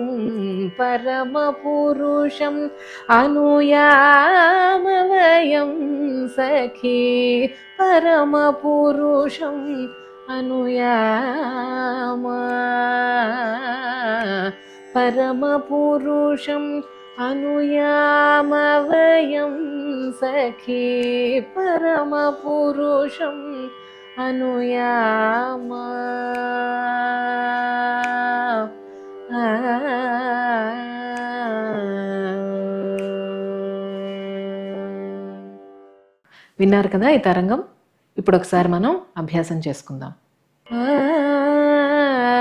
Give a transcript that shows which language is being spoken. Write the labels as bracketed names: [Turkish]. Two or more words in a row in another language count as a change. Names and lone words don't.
[Sanskrit] परमपुरुषम् अनुयामवयं सखी परमपुरुषम् अनुयाम परमपुरुषम् अनुयामवयं सखी परमपुरुषम् अनुयाम [Telugu] విన్నారు కదా ఈ తరంగం. ఇప్పుడు ఒకసారి మనం అభ్యాసం చేసుకుందాం.